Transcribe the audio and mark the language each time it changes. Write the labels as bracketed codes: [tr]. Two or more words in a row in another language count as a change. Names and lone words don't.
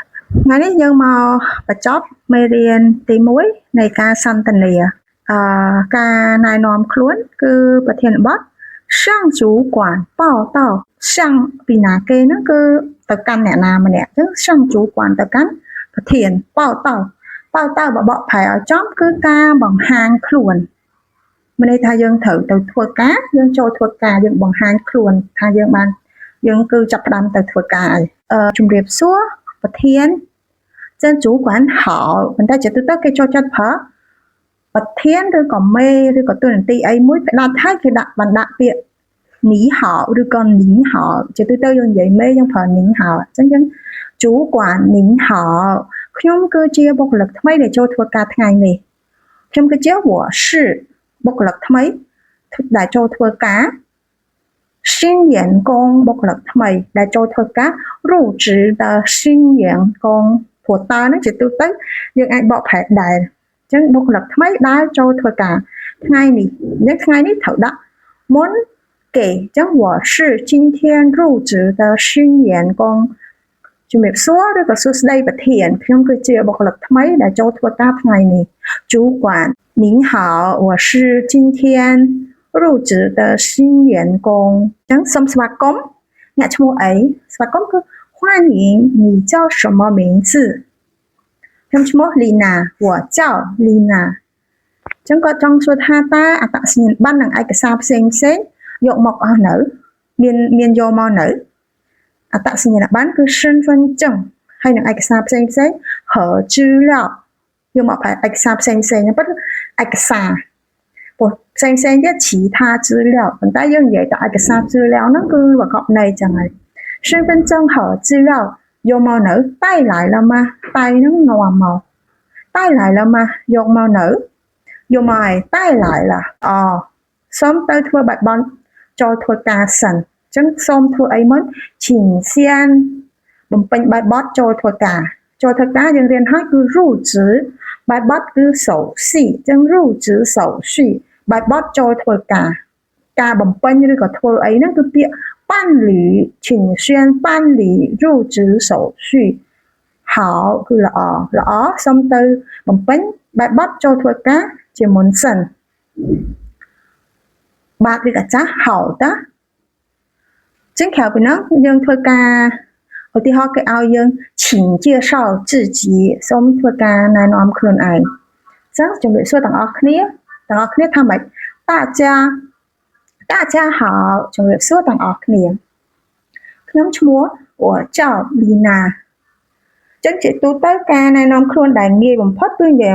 [km] ថ្ងៃនេះយើងមកបញ្ចប់មេរៀនទី1នៃការសន្ទនាការណែនាំខ្លួនគឺប្រធានបទ [zh] 向主管报道向 [km] ពីណាគេហ្នឹងគឺទៅកាន់អ្នកណាម្នាក់អញ្ចឹង [zh] 向主管 [km] ទៅកាន់ប្រធាន报道បបកប្រែឲ្យចំគឺការបង្ហាញខ្លួនមានន័យថាយើងត្រូវទៅធ្វើការយើងចូលធ្វើការយើងបង្ហាញខ្លួនថាយើងគឺចាប់ផ្ដើមទៅធ្វើការហើយជំរាបសួរប្រធានចឹង [zh] 主管好 [km] ប៉ុន្តែជាទូទៅគេចូលចិត្តប្រើប្រធានឬក៏មេឬក៏តួនាទីអីមួយផ្ដាច់ ហើយគេបណ្ដាក់ពាក្យ你好ឬក៏您好ជាទូទៅយើងនិយាយមេយើងប្រើ您好អញ្ចឹងយើង主 [zh] 管您好 [km] ខ្ញុំគឺជាបុគ្គលិកថ្មីដែលចូលធ្វើការថ្ងៃនេះខ្ញុំគឺជា [zh] 我是 [km] បុគ្គលិកថ្មីដែលចូលធ្វើការ [zh] 新员工 [km] បុគ្គលិកថ្មីដែលចូលធ្វើការ [zh] 入职的新员工 [km] ព្រោះតើនឹងជាទូទៅយើងអាចបកប្រែដែរអញ្ចឹងបុគ្គលិកថ្មីដែលចូលធ្វើការថ្ងៃនេះត្រូវដាក់មុន គេអញ្ចឹង [zh] 我是今天入职的新员工 [km] ជំរាបសួរឬក៏សួស្តីប្រធានខ្ញុំគឺជាបុគ្គលិកថ្មីដែលចូលធ្វើការថ្ងៃនេះ [zh] 主管您好我是今天入职的新员工 [km] អញ្ចឹងសូមស្វាគមន៍អ្នកឈ្មោះអីស្វាគមន៍គឺ [zh] 欢迎你叫什么名字 [km] ខ្ញុំឈ្មោះ លីណា [zh] 我叫 [km] លីណាអញ្ចឹងគាត់ចង់សួរថាតើអត្តសញ្ញាណប័ណ្ណនិងឯកសារផ្សេងយកមកអស់នៅមានយកមកនៅអត្តសញ្ញាណប័ណ្ណគឺ身份证ហើយនឹងឯកសារផ្សេង [zh] 和资料 [km] យកមកឯកសារផ្សេង ហ្នឹងប៉ុន្តែឯកសារព្រោះផ្សេងទៀត [zh] 其他资料 [km] ប៉ុន្តែយើងនិយាយតែឯកសារ资料ហ្នឹងគឺប្រកបន័យចឹងហើយ [zh] 身份证和资料 [km] យកមកនៅ [zh] 带来了吗 [km] 带ហ្នឹងនាំមក [zh] 带来了吗 [km] យកមកនៅយកមកឲ្យ [zh] 带来了 [km] សូម ទៅធ្វើបាត់បង់ចូលធ្វើការសិនអញ្ចឹងសូមធ្វើអីមុនឈិនសៀនបំពេញបែបបទចូលធ្វើការយើងរៀនហើយគឺ入职បែបបទគឺ手续អញ្ចឹង [zh] 入职手续 [km] បែបបទចូលធ្វើការបំពេញឬក៏ធ្វើអីហ្នឹងគឺពាក្យ [zh] 办理请宣办理入职手续好 [km] គឺល្អសូមទៅបំពេញបែបបទចូលធ្វើការជាមុនសិន បាទឬក៏ចាស់好的ចឹងក្រៅពីនោះយើងធ្វើការឧទាហរណ៍គេឲ្យយើង [zh] 请介绍自己 [km] សូមធ្វើការណែនាំខ្លួនឯងចឹងជំរាបសួរទាំងអស់គ្នាថាម៉េច [zh] 大家好 [km] ជំរាបសួរទាំងអស់គ្នាខ្ញុំឈ្មោះ [zh] 我叫 [km] លីណាចឹងជាទូទៅការណែនាំខ្លួនដែលងាយបំផុតគឺនិយាយ